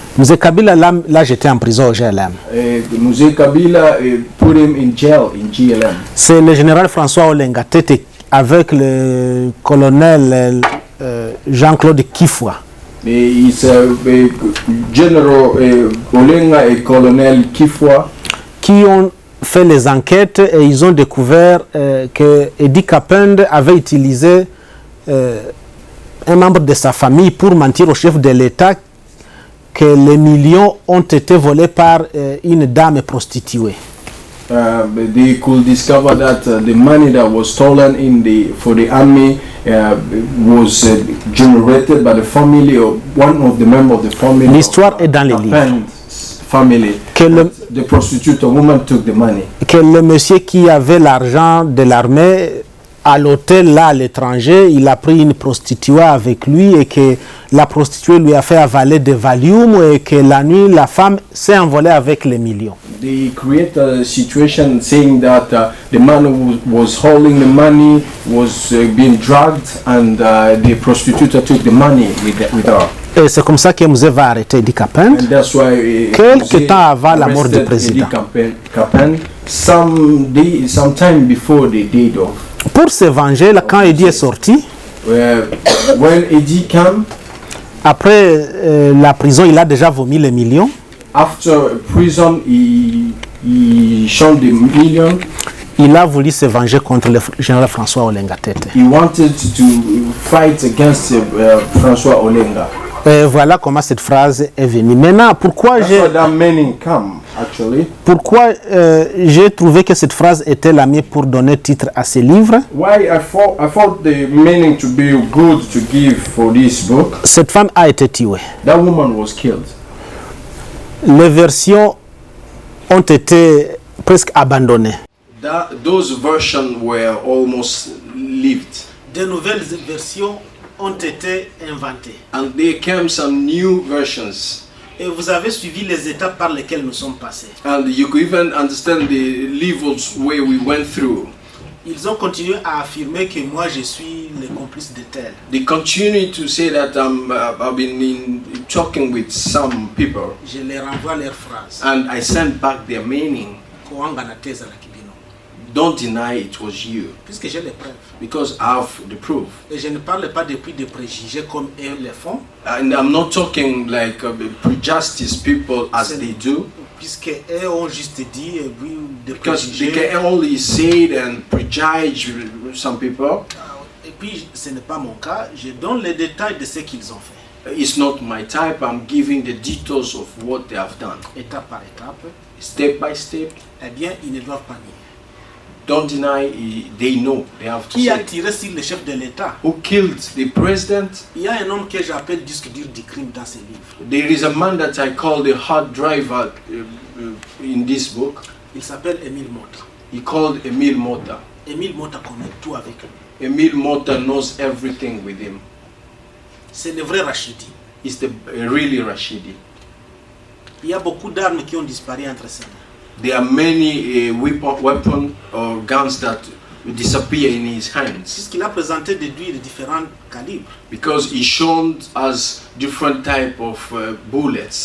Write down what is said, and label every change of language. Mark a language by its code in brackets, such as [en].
[fr] Mzee Kabila l'a jeté en prison au GLM. [en] Mzee Kabila put him in jail in GLM. [fr] C'est le général François Olenga Tete avec le colonel Jean-Claude Kifwa. [en] It's General Olenga et colonel Kifwa [fr] qui ont fait les enquêtes et ils ont découvert que Eddie Capend avait utilisé un membre de sa famille pour mentir au chef de l'État que les millions ont été volés par une dame prostituée. [en] They could discover that the money that was stolen for the army was generated by the family or one of the members of the family. [fr] L'histoire est dans les livres. [en] Family. The prostitute woman took the money. [fr] Que le monsieur qui avait l'argent de l'armée à l'hôtel là à l'étranger, il a pris une prostituée avec lui et que la prostituée lui a fait avaler des Valium et que la nuit la femme s'est envolée avec les millions. [en] They create a situation saying that the man who was holding the money was being drugged and the prostitute took the money with her. [fr] Et c'est comme ça que Mzee va arrêter Eddie Capend. Quelques temps avant la mort du président. [en] Sometime before the date of. [fr] Pour se venger, là, quand Eddie est sorti, [en] when Eddie came, [fr] après la prison, il a déjà vomi les millions. [en] After prison, he showed the million. [fr] Il a voulu se venger contre le général François Olenga Tete. [en] He wanted to fight against François Olenga. [fr] Et voilà comment cette phrase est venue. Maintenant, pourquoi j'ai trouvé que cette phrase était la mieux pour donner titre à ce livre? [en] Why I thought the meaning to be good to give for this book. [fr] Cette femme a été tuée. [en] That woman was killed. [fr] Les versions ont été presque abandonnées. [en] Those versions were almost lived. [fr] De nouvelles versions ont été inventées. [en] And there came some new versions [fr] Et vous avez suivi les étapes par lesquelles nous sommes passés. [en] And you could even understand the levels where we went through. [fr] Ils ont continué à affirmer que moi je suis le complice de tel. [en] They continue to say that I've been talking with some people. [fr] Je les renvoie leurs phrases. [en] And I sent back their meaning. [ln] Koanga na teza la kibino. [en] Don't deny it was you. [fr] Puisque j'ai les preuves. [en] Because I have the proof. [fr] Et je ne parle pas depuis des préjugés comme eux le font. [en] And I'm not talking like prejudice people as they do. [fr] Puisque eux ont juste dit oui, des [en] because [fr] préjugés. [en] They can only say it and prejudge some people. [fr] Et puis ce n'est pas mon cas. Je donne les détails de ce qu'ils ont fait. [en] It's not my type. I'm giving the details of what they have done. [fr] Étape par étape. [en] Step by step. [fr] Eh bien, ils ne doivent pas nier. [en] Don't deny, they know. They have to [fr] Qui a [en] say. [fr] tiré sur le chef de l'État? [en] Who killed the president? [fr] Il y a un homme que j'appelle disque dur du crime dans ses livres. [en] There is a man that I call the hard driver in this book. [fr] Il s'appelle Émile Mota. [en] He called Emile Mota. [fr] Émile Mota connaît tout avec lui. [en] Emile Mota knows everything with him. [fr] C'est le vrai Rachidi. [en] He's the really Rashidi. [fr] Il y a beaucoup d'armes qui ont disparu entre ses mains. [en] There are many weapons or guns that disappear in his hands. [fr] Puisqu'il a présenté des différents calibres. [en] Because he showed us different type of bullets.